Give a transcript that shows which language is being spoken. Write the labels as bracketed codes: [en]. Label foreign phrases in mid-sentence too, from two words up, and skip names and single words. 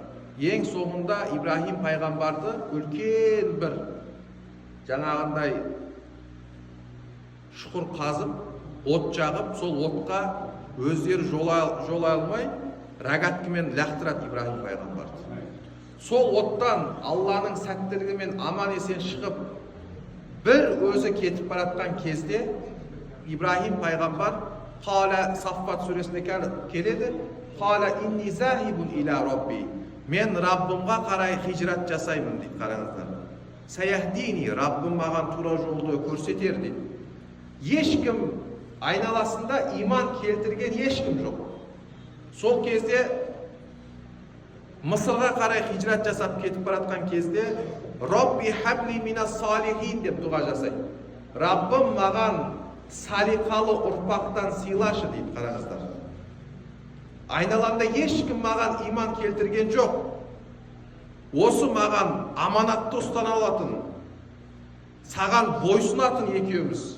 [kk] Ең соңында Ибрахим пайғамбарды үлкен бір жаңағындай шұқыр қазып, от жағып, сол отқа өздері жолай алмай рогаткімен лақтырады Ибрахим пайғамбарды. Сол оттан Алланың сәттілігімен аман есен шығып, бір өзі кетіп баратқан кезде Ибрахим пайғамбар Қала Саффат сүресінде келеді. [ar] قال إني ذاهب إلى ربي. [kk] Мен Раббымға қарай хижрат жасаймын дейді. Қараңыздар. Саяхдини, Раббым маған тура жолды көрсетер дейді. Ешкім айналасында иман келтірген ешкім жоқ. Сол кезде Мысырға қарай хижрат жасап кетіп баратқан кезде [ar] رب هب لي من الصالحين [kk] деп дұға жасайды. Раббым маған салиқалы ұрпақтан сыйлашы дейді. Қараңыздар, айналамда ешкім маған иман келтірген жоқ. Осы маған аманатты ұстана алатын, саған бойсунатын екеуміз.